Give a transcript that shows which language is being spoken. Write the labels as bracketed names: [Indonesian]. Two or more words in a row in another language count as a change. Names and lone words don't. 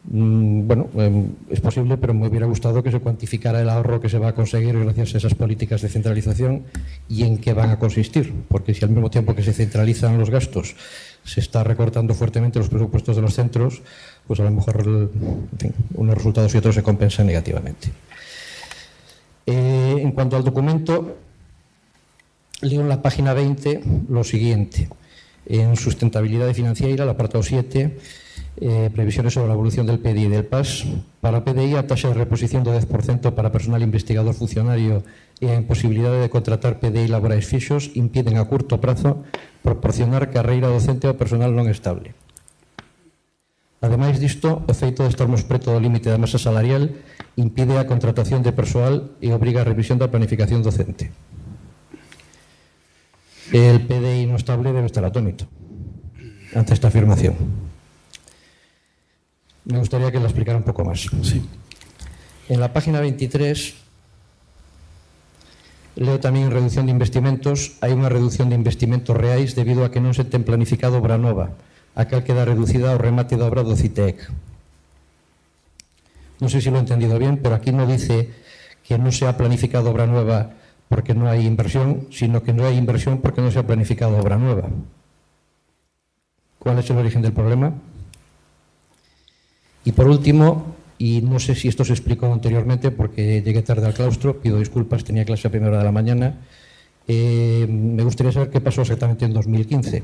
[Spanish] Bueno, es posible, pero me hubiera gustado que se cuantificara el ahorro que se va a conseguir gracias a esas políticas de centralización y en qué van a consistir, porque si al mismo tiempo que se centralizan los gastos se está recortando fuertemente los presupuestos de los centros, pues a lo mejor unos resultados y otros se compensan negativamente. En cuanto al documento, leo en la página 20 lo siguiente. En sustentabilidad financiera, el apartado 7, previsiones sobre la evolución del PDI y del PAS. Para PDI, [Galician] a taxa de reposición do 10% para personal investigador funcionario e a imposibilidade de contratar PDI laborais fixos impiden a curto prazo proporcionar carreira docente ao personal non estable. Ademais disto, o feito de estarmos preto do límite da masa salarial impide a contratación de persoal e obriga a revisión da planificación docente. [Spanish] El PDI no estable debe estar atónito ante esta afirmación. Me gustaría que la explicara un poco más. Sí. En la página 23 leo [Galician] tamén en reducción de investimentos. Hai unha reducción de investimentos reais debido a que non se ten planificado obra nova, a cal queda reducida ao remate da obra do CITEC. Non sei se [Spanish] lo he entendido bien, pero aquí no dice que non se ha planificado obra nueva porque no hay inversión, sino que no hay inversión porque no se ha planificado obra nueva. ¿Cuál es el origen del problema? Y por último, y no sé si esto se explicó anteriormente porque llegué tarde al claustro, pido disculpas, tenía clase a primera hora de la mañana, me gustaría saber qué pasó exactamente en 2015.